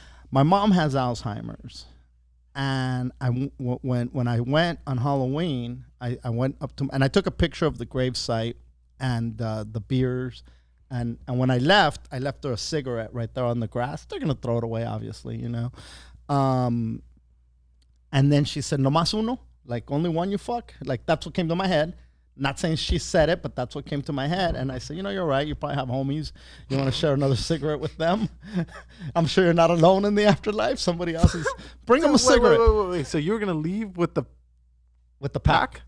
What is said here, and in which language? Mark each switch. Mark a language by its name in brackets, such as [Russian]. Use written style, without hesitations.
[English] My mom has Alzheimer's, and when I went on Halloween, I went up to, and I took a picture of the gravesite and the beers, and when I left her a cigarette right there on the grass. They're gonna throw it away, obviously, you know. And then she said, [Spanish] "No más uno." [English] Like, only one you fuck? Like, that's what came to my head. Not saying she said it, but that's what came to my head. And I said, you know, you're right. You probably have homies. You want to share another cigarette with them? I'm sure you're not alone in the afterlife. Somebody else is. Bring them a cigarette. Wait. So you were going to leave with the pack?